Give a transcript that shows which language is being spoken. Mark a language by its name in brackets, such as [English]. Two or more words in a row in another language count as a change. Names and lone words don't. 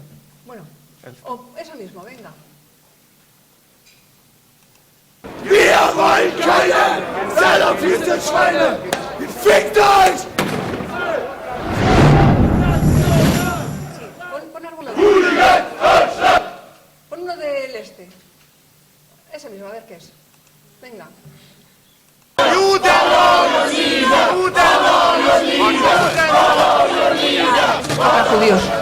[Spanish] Bueno, o eso mismo, venga. [German] Wir wollen keine Salafisten-Schweine! Fickt euch! [Spanish] Sí, pon alguno pon uno del este. Ese mismo, a ver qué es. Venga. Para judíos.